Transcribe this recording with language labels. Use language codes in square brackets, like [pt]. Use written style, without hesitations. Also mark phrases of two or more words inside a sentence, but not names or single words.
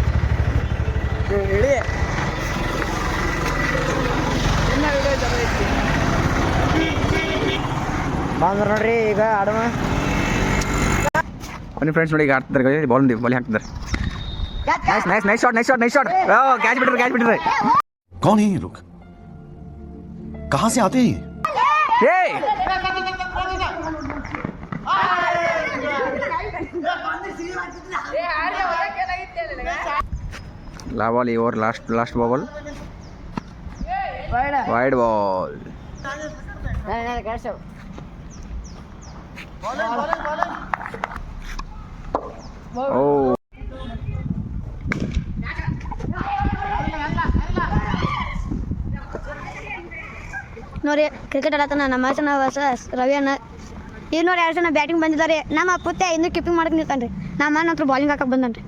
[kn] ಬಂದ್ರ ನೋಡ್ರಿ ಈಗ ಆಡೋಣ ಬನ್ನಿ ಫ್ರೆಂಡ್ಸ್. ನೋಡಿ ಈಗ ಆಡ್ತಿದ್ದಾರೆ, ಬಾಲ್ ಹಾಕ್ತಿದ್ದಾರೆ. [en] nice shot. [kn] ಕ್ಯಾಚ್ ಬಿಟ್ರೆ. [hi] कौन है ये लोग? कहां से आते हैं? [en] ball over last ball wide ball. ओह [kn] ನೋಡಿ ಕ್ರಿಕೆಟ್ ಆಡತ್ತಾನ ನಮ್ಮ ಅಣ್ಣ ರವಿ ಅಣ್ಣ. ಈಗ ನೋಡಿ 2 ಜನ ಬ್ಯಾಟಿಂಗ್ ಬಂದಿದ್ದಾರೆ. ನಮ್ಮ ಪುತ್ತೆ ಇನ್ನೂ ಕೀಪಿಂಗ್ ಮಾಡಕ್ಕೆ ನಿಂತಾನ್ರಿ. ನಮ್ಮ ಅಣ್ಣ ಹತ್ರ ಬಾಲಿಂಗ್ ಹಾಕಕ್ಕೆ ಬಂದನ್ರಿ.